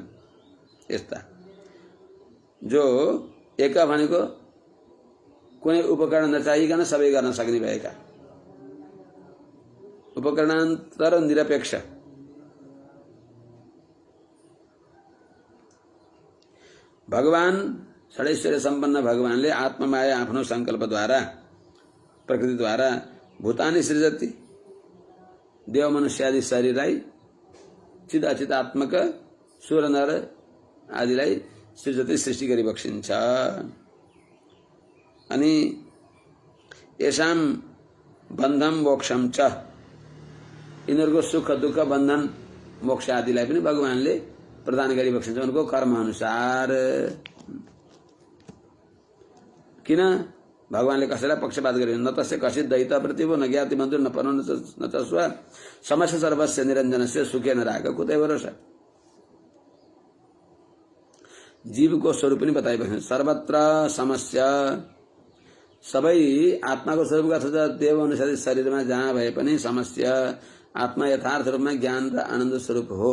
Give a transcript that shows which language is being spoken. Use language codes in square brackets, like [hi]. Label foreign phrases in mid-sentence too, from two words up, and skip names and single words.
[ne] यस्ता जो एक भनेको कुनै उपकरण नचाहिकन सबै गर्न सक्ने भएका, उपकरणान्तर निरपेक्ष। भगवान षडैश्वर्य सम्पन्न भगवानले आत्ममाया आफ्नो संकल्पद्वारा प्रकृतिद्वारा [sa] भूतानि सृजति, [ne] देव मनुष्यादि शरीरलाई चित अचितात्मक सुर नर आदिलाई सृजति सृष्टि गरिबक्सिन्छ। [sa] अनि येषाम बन्धम मोक्षम च, [ne] यिनीहरूको सुख दुःख बन्धन मोक्ष आदिलाई पनि भगवानले प्रदान गरिबक्सिन्छ उनको कर्म अनुसार। किन भगवानले कसैलाई पक्षपात गरिन्? [sa] न तस्य कसित दैत प्रतिभो न ज्ञाति बन्धु न पनो न च स्व समस्य सर्वस्य निरञ्जनस्य सुखे न राग कुतै भरोसा। [ne] जीवको स्वरूप पनि बताइबक्सिन्छ। [sa] सर्वत्र समस्य, [ne] सबै आत्माको स्वरूपका अथवा देव अनुसार शरीरमा जहाँ भए पनि समस्य आत्मा यथार्थ रूपमा ज्ञान र आनन्द स्वरूप हो।